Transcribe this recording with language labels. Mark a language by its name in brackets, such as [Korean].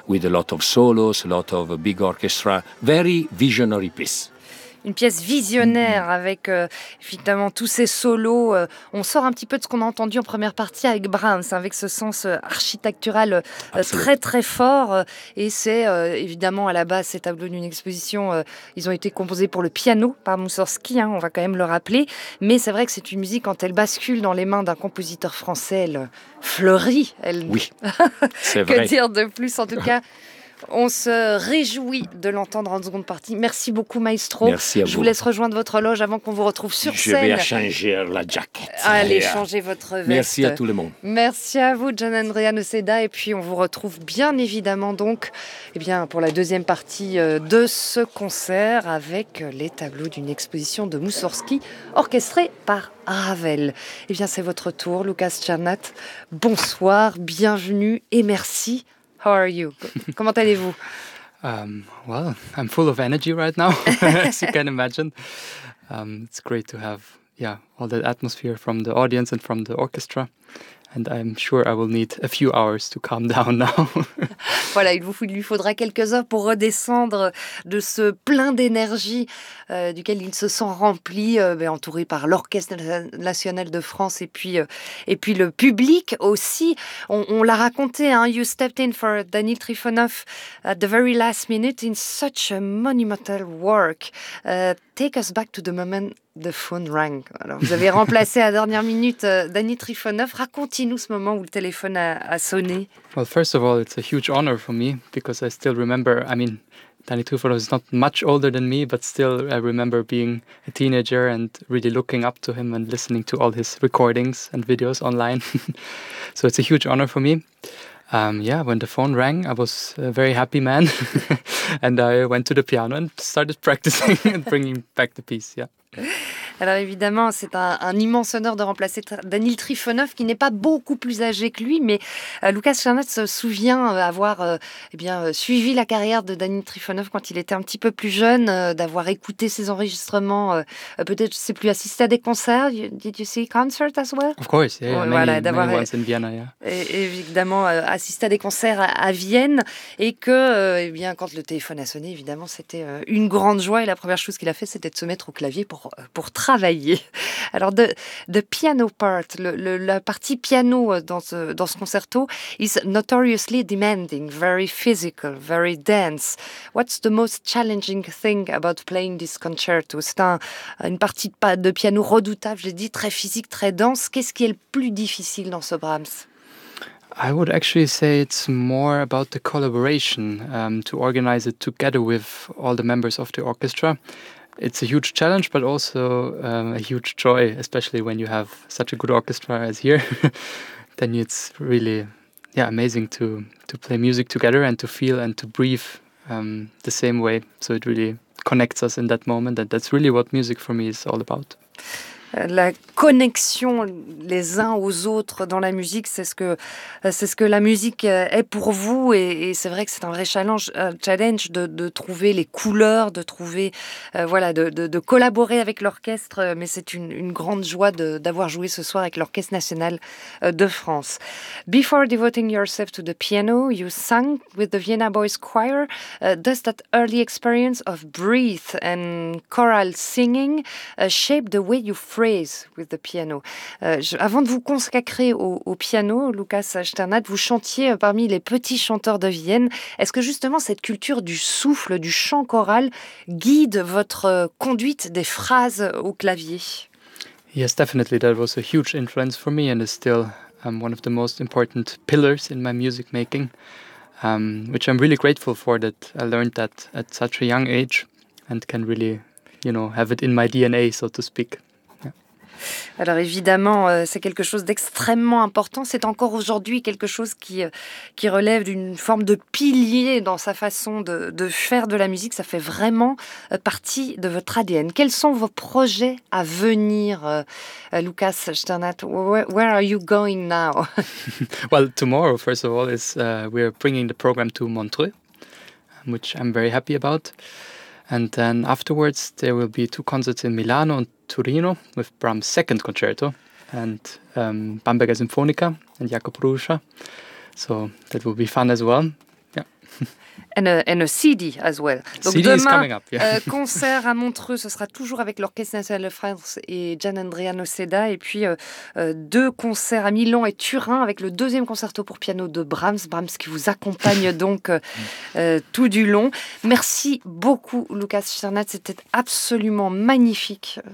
[English] with a lot of solos, a lot of big orchestra, very visionary piece. [French] Une pièce visionnaire avec effectivement tous ces solos. On sort un petit peu de ce qu'on a entendu en première partie avec Brahms, avec ce sens architectural très très fort. Et c'est évidemment à la base ces tableaux d'une exposition. Ils ont été composés pour le piano par Moussorgsky, hein, on va quand même le rappeler. Mais c'est vrai que c'est une musique, quand elle bascule dans les mains d'un compositeur français, elle fleurit. Elle... Oui, c'est que vrai. Que dire de plus en tout cas. On se réjouit de l'entendre en seconde partie. Merci beaucoup, maestro. Merci à vous. Je vous laisse rejoindre votre loge avant qu'on vous retrouve sur scène. Je vais changer la jaquette. Allez, changer votre veste. Merci à tout le monde. Merci à vous, John Andrea Noceda. Et puis, on vous retrouve bien évidemment donc, eh bien, pour la deuxième partie de ce concert avec les tableaux d'une exposition de Moussorgsky orchestrée par Ravel. Eh bien, c'est votre tour, Lucas Tchernat. Bonsoir, bienvenue et merci. [English] How are you? [French] Comment allez-vous? [English] Well, I'm full of energy right now, as you can imagine. It's great to have, all that atmosphere from the audience and from the orchestra. And I'm sure I will need a few hours to calm down now. [French] Voilà, il lui faudra quelques heures pour redescendre de ce plein d'énergie duquel il se sent rempli, entouré par l'Orchestre National de France et puis le public aussi. On l'a raconté, hein, [English] you stepped in for Daniil Trifonov at the very last minute in such a monumental work. Take us back to the moment the phone rang. [French] Alors, vous avez remplacé à la dernière minute Daniil Trifonov. Racontez-nous ce moment où le téléphone a sonné. [English] Well, first of all, it's a huge honor for me because I still remember, Daniil Trifonov is not much older than me, but still I remember being a teenager and really looking up to him and listening to all his recordings and videos online. So it's a huge honor for me. When the phone rang, I was a very happy man and I went to the piano and started practicing and bringing back the piece, yeah. [French] Alors évidemment, c'est un immense honneur de remplacer Daniil Trifonov, qui n'est pas beaucoup plus âgé que lui, mais Lucas Tchernat se souvient avoir suivi la carrière de Daniil Trifonov quand il était un petit peu plus jeune, d'avoir écouté ses enregistrements, peut-être, je ne sais plus, assister à des concerts. [English] Did you see concerts as well? Of course, yeah. Many ones in Vienna, yeah. [French] Et, évidemment, assister à des concerts à Vienne, et que quand le téléphone a sonné, évidemment, c'était une grande joie, et la première chose qu'il a fait, c'était de se mettre au clavier pour travailler. Alors, [English] the piano part, [French] la partie piano dans ce concerto [English] is notoriously demanding, very physical, very dense. What's the most challenging thing about playing this concerto? [French] C'est une partie de piano redoutable, j'ai dit, très physique, très dense. Qu'est-ce qui est le plus difficile dans ce Brahms? [English] I would actually say it's more about the collaboration, to organize it together with all the members of the orchestra. It's a huge challenge, but also a huge joy, especially when you have such a good orchestra as here. Then it's really, amazing to play music together and to feel and to breathe the same way. So it really connects us in that moment. And that's really what music for me is all about. [French] La connexion les uns aux autres dans la musique, c'est ce que la musique est pour vous, et c'est vrai que c'est un vrai challenge de trouver les couleurs, de trouver de collaborer avec l'orchestre, mais c'est une grande joie d'avoir joué ce soir avec l'Orchestre National de France. [English] Before devoting yourself to the piano, you sang with the Vienna Boys Choir. Does that early experience of breathe and choral singing shape the way you phrase with the piano? [French] Avant de vous consacrer au piano, Lucas Tchernat, vous chantiez parmi les petits chanteurs de Vienne. Est-ce que justement cette culture du souffle, du chant choral, guide votre conduite des phrases au clavier? [English] Yes, definitely. That was a huge influence for me and is still one of the most important pillars in my music making, which I'm really grateful for that I learned that at such a young age and can really, have it in my DNA, so to speak. [French] Alors évidemment, c'est quelque chose d'extrêmement important. C'est encore aujourd'hui quelque chose qui relève d'une forme de pilier dans sa façon de faire de la musique. Ça fait vraiment partie de votre ADN. Quels sont vos projets à venir, Lucas Tchernat? [English] Where are you going now? Well, tomorrow, first of all, is we are bringing the program to Montreux, which I'm very happy about. And then afterwards, there will be two concerts in Milano and Torino with Brahms' second concerto and Bamberger Sinfonica and Jakob Ruscha. So that will be fun as well. Yeah. And a CD as well. [French] Donc CD demain, [English] is coming up, yeah. [French] Concert à Montreux, ce sera toujours avec l'Orchestre National de France et Gianandrea Seda. Et puis deux concerts à Milan et Turin avec le deuxième concerto pour piano de Brahms. Brahms qui vous accompagne donc tout du long. Merci beaucoup Lucas Cernat, c'était absolument magnifique.